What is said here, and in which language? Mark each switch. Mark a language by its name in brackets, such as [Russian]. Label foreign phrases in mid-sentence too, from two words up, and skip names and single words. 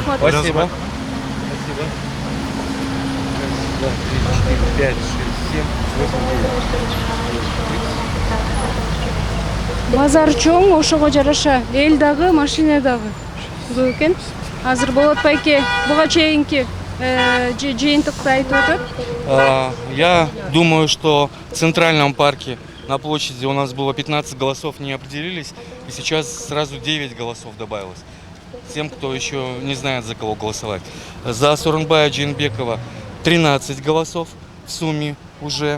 [Russian] Спасибо. 5, 6, 7, 8, 9. [Kyrgyz] Базар чоң, ошого жараша эл дагы, машина дагы көп экен. Азыр Болот байке буга чейинки жыйынтыкты айтып атат. [Russian] Я думаю, что в Центральном парке на площади у нас было 15 голосов, не определились, и сейчас сразу 9 голосов добавилось. Тем, кто еще не знает, за кого голосовать. За Сооронбая Жээнбекова 13 голосов в сумме уже.